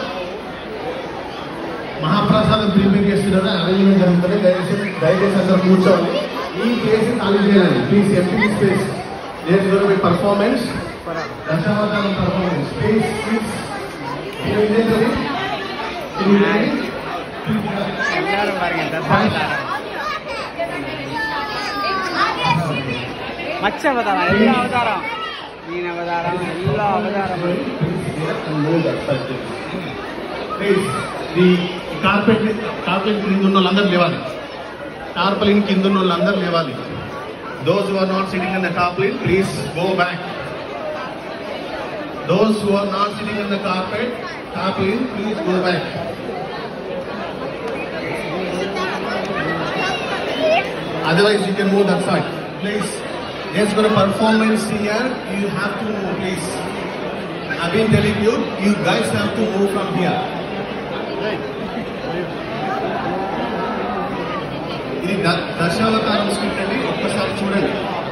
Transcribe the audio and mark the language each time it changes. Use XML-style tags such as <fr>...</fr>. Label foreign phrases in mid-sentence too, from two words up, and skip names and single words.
<te>మహాప్రసాదం ప్రిపేర్ చేస్తున్నారు, అరేంజ్మెంట్ జరుగుతుంది. దయచేసి అందరూ కూర్చోవాలి. ఈ ప్లేస్ ఖాళీ చేయాలి ప్లీజ్.</te> <en>empty space there going to be performance Dasavataram performance please please</en> <ta>எல்லாரும் பாருங்க தசாவதாரம் மச்ச அவதாரம் எல்லா அவதாரம் மீன் அவதாரம் எல்லா அவதாரமும்</ta> <te>కార్పెట్ కింద ఉన్న వాళ్ళందరూ లేవాలి. టార్పలిన్ కింద ఉన్న వాళ్ళందరూ లేవాలి.</te> <en>Those who are not sitting in the tarpaulin, please go back. Those who are not sitting in the tarpaulin, please go back. Otherwise, you can move that side. Please, there's got a performance here. You have to move, please. I've been telling you, you guys have to move from here.</en> <te>ఇది దశావతారం స్క్రిప్ట్ అండి. ఒక్కసారి చూడండి.</te>